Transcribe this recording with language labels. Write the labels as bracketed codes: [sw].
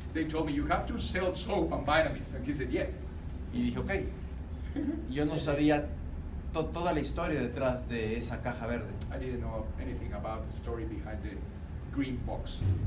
[en] They told me, you have to sell soap and vitamins. And he said, yes. [es] Y dije, ok. Yo no sabía toda la historia detrás de esa caja verde. [en] I didn't know anything about the story behind the green box.